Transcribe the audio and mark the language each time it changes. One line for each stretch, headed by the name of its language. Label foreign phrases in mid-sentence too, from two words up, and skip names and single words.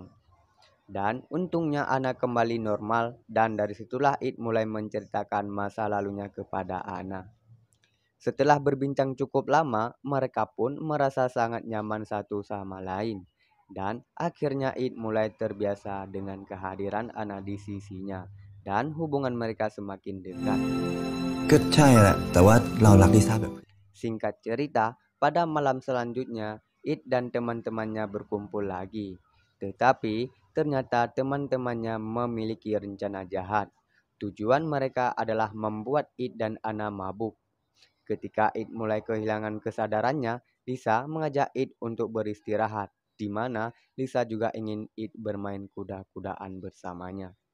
Indonesian: Dan untungnya Anna kembali normal dan dari situlah It mulai menceritakan masa lalunya kepada Anna. Setelah berbincang cukup lama, mereka pun merasa sangat nyaman satu sama lain. Dan akhirnya It mulai terbiasa dengan kehadiran Anna di sisinya. Dan hubungan mereka semakin dekat.
Thai: ก็ใช่แหละแต่ว่าเรารักลิซ่าแบบ
Indonesian: Singkat cerita, pada malam selanjutnya, It dan teman-temannya berkumpul lagi. Tetapi, ternyata teman-temannya memiliki rencana jahat. Tujuan mereka adalah membuat It dan Anna mabuk. Ketika It mulai kehilangan kesadarannya, Lisa mengajak It untuk beristirahat, di mana Lisa juga ingin It bermain kuda-kudaan bersamanya.